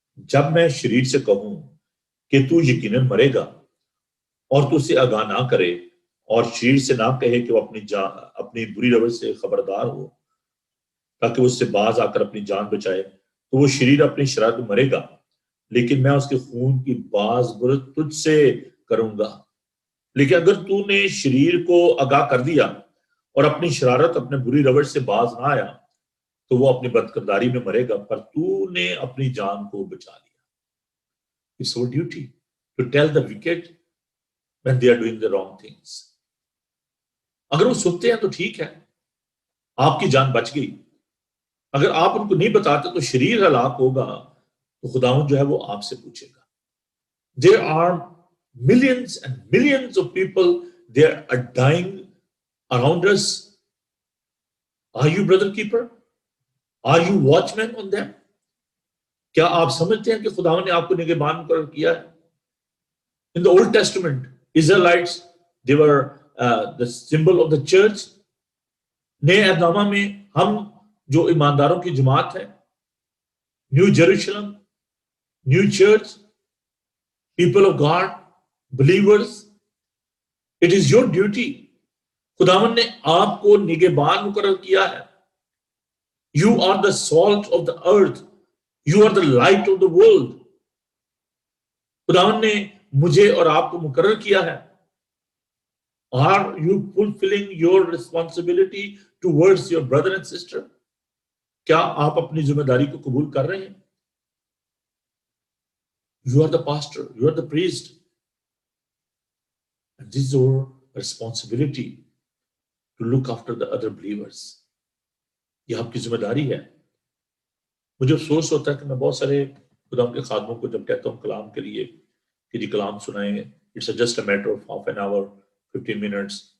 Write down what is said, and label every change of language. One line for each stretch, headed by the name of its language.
Urdu: جب میں شریر سے کہوں کہ تو یقیناً مرے گا اور تو اسے آگاہ نہ کرے, اور شریر سے نہ کہے کہ وہ اپنی بری روش سے خبردار ہو تاکہ وہ اس سے باز آ کر اپنی جان بچائے, تو وہ شریر اپنی شرارت میں مرے گا, لیکن میں اس کے خون کی باز برد تجھ سے کروں گا. لیکن اگر تو نے شریر کو آگاہ کر دیا اور اپنی شرارت اپنے بری روش سے باز نہ آیا, تو وہ اپنی بدکرداری میں مرے گا, پر تو نے اپنی جان کو بچا لیا.
English: It's our duty to tell the wicked when they are doing the wrong things.
Urdu: اگر وہ سنتے ہیں تو ٹھیک ہے, آپ کی جان بچ گئی. اگر آپ ان کو نہیں بتاتے تو شریر ہلاک ہوگا, تو خداوند جو ہے وہ آپ سے پوچھے گا.
English: There are millions and millions of people, they are dying around us. Are you brother keeper? Are you watchman on them?
Urdu: کیا آپ سمجھتے ہیں کہ خداوند نے آپ کو نگہبان مقرر کیا ہے؟
English: In the Old Testament, Israelites, they were the symbol of the church.
Urdu: نئے عہد نامہ میں ہم جو ایمانداروں کی جماعت ہے, new جیروشلم, new church,
English: people of God, believers, it is your duty.
Urdu: خداوند نے آپ کو نگہبان مقرر کیا ہے.
English: You are the salt of the earth. You are the light of the world.
Urdu: خداوند نے مجھے اور آپ کو مقرر کیا ہے.
English: Are you fulfilling your responsibility towards your brother and sister?
Urdu: کیا آپ اپنی ذمہ داری کو قبول کر رہے ہیں؟
English: You are the pastor, you are the priest. And this is our responsibility to look after the other believers.
Urdu: یہ آپ کی ذمہ داری ہے. مجھے افسوس ہوتا ہے کہ میں بہت سارے خدا کے خادموں کو جب کہتا ہوں کلام کے لیے کہ جی کلام سنائیں,
English: it's just a matter of half an hour, 15 minutes.